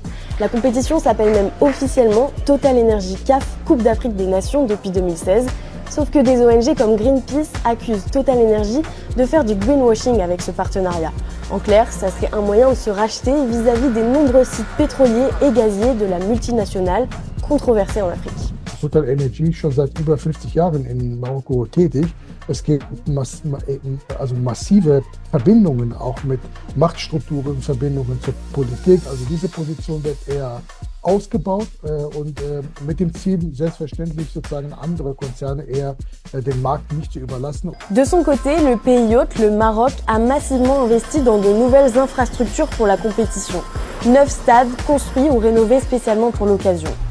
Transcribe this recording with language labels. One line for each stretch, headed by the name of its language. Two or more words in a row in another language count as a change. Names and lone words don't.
French: La compétition s'appelle même officiellement Total Energy CAF Coupe d'Afrique des Nations depuis 2016. Sauf que des ONG comme Greenpeace accusent Total Energy de faire du greenwashing avec ce partenariat. En clair, ça serait un moyen de se racheter vis-à-vis des nombreux sites pétroliers et gaziers de la multinationale controversée en Afrique.
German: Total Energy schon seit über 50 Jahren in Marokko tätig. Es gibt massive Verbindungen, auch mit Machtstrukturen, Verbindungen zur Politik. Also diese Position wird eher ausgebaut und mit dem Ziel, selbstverständlich sozusagen andere Konzerne eher den Markt nicht zu überlassen.
French: De son côté, le pays hôte, le Maroc, a massivement investi dans de nouvelles infrastructures pour la compétition. 9 stades construits ou rénovés spécialement pour l'occasion.